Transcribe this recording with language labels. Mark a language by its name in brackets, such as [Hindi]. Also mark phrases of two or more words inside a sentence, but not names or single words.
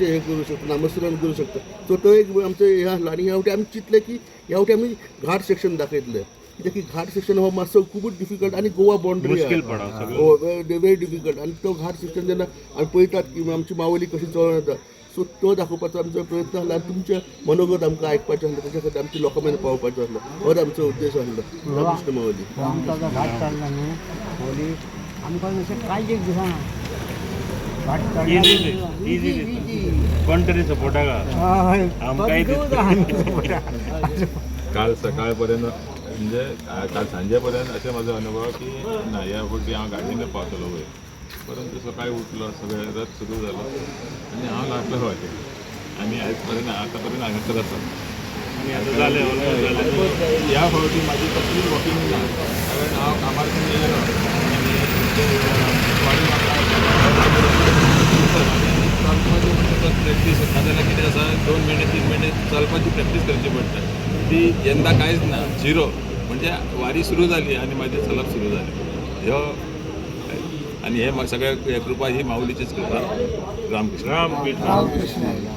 [Konkani] हें करूं शकता नामस्मरण करूं शकता सो तो एक आमचें हें आसलो आनी ह्या वाटेन आमी चिंतलें की ह्या वाटेन आमी घाट सेक्शन दाखयतले कित्याक की घाट सेक्शन हो मातसो खूबच डिफिकल्ट आनी गोवा बाउंड्री [English] very difficult [Konkani] आनी तो घाट सेक्शन जेन्ना आमी पळयतात की आमची मावली कशी चलून येता सो तो दाखोवपाचो आमचो प्रयत्न आसलो आनी तुमचें मनोगत आमकां आयकपाचें आसलें तेच्या खातीर आमच्या लोकां मेरेन पावपाचो आसलो होच आमचो उद्देश आसलो रामकृष्ण मावली आमचा जो घाट चडला न्हू माऊली आमकां अशें कांयच एक दिसना घाट इजी कोण तरी सपोर्टाक आमकांय [Marathi] काल सकाळपर्यंत म्हणजे काल सांजेपर्यंत असे माझा अनुभव की नाही या गोष्टी [Konkani] हांव गाडीने पावतलो वयर परंतु सकाळी उठलो सगळें रथ सुरू झालो आणि हांव लागलो वाटे आनी आयज पर्यंत आतां हांगासर आसा आनी आतां जालें ऑलमोस्ट जालें ह्या फावटी म्हाजी कसलीच वॉकिंग ना कारण हांव कामारसून येयलो आनी प्रॅक्टीस नाजाल्यार कितें आसा 2 महिने 3 महिने चलपाची प्रॅक्टीस करची पडटा ती यंदा कांयच ना झिरो म्हणजे वारी सुरू जाली आनी मागीर चलप सुरू जालें ह्यो आनी हे सगळ्या कृपा ही माऊलीचीच कृपा रामकृष्ण